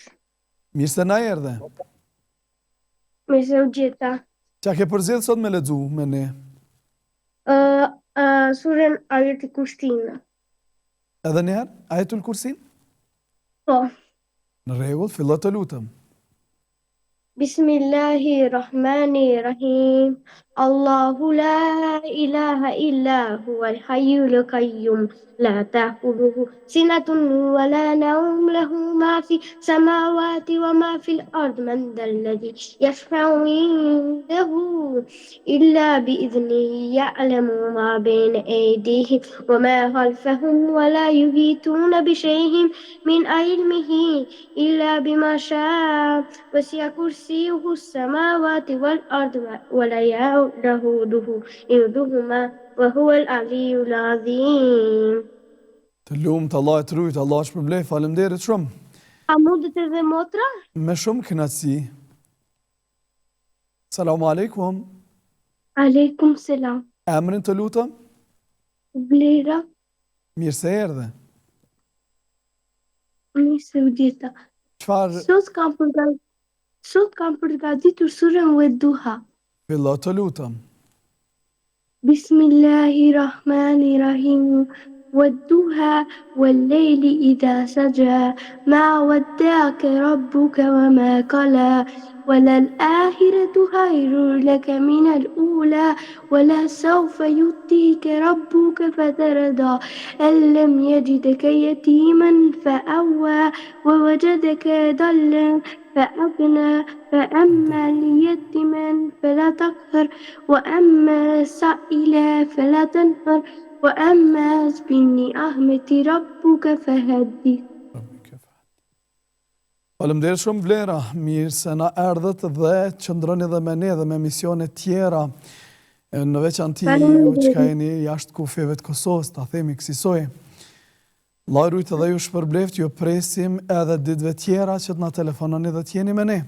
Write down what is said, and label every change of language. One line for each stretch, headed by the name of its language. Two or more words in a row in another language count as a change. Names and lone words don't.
Albanian: Mirë se na erdhe. Mirë se u gjeta. Qa ke përzgjedhur sot me lexu me ne? Surën Ajetul Kursinë. Edhe një herë, Ajetul Kursin? Po. Në rregull, fillo të lutëm.
Arabic: بسم الله الرحمن الرحيم. الله لا إله إلا هو الحي القيوم. لا تأخذه سنة ولا نوم له ما في السماوات وما في الأرض من ذا الذي يشفع عنده إلا بإذنه يعلم ما بين أيديهم وما خلفهم ولا يحيطون بشيء من علمه إلا بما شاء وسع كرسيه السماوات والأرض ولا يؤوده حفظهما وهو العلي العظيم.
Albanian: Të lumt, Allah e të rujt, Allah është përblej, faleminderit shumë. A mundet edhe motra? Me shumë kënaqësi.
Arabic: السلام عليكم. عليكم سلام.
Albanian: Emrin të lutëm? Vlera. Mirë se erdhe. Mirë se u gjeta. Çfarë? Sot kam përgatitur surën Wadduha. Fillo të lutëm.
Arabic: بسم الله الرحمن الرحيم. والضحى والليل إذا سجى ما ودعك ربك وما قلى وللآخرة خير لك من الأولى ولسوف يؤتيك ربك فترضى ألم يجدك يتيما فأوى ووجدك ضلا فأغنى فأما اليتيم فلا تقهر وأما السائل فلا تنهر وأما بنعمة ربك فحدث.
Albanian: Faleminderit shumë Vlera, mirë se na erdhët dhe qëndroni dhe me ne dhe me misione tjera, në veçanti ju që ka jeni jashtë kufjeve të Kosovës, ta themi kësisoj. Allah rujt edhe ju shpërbleft, ju presim edhe ditëve tjera që të na telefononi dhe t'jeni me ne.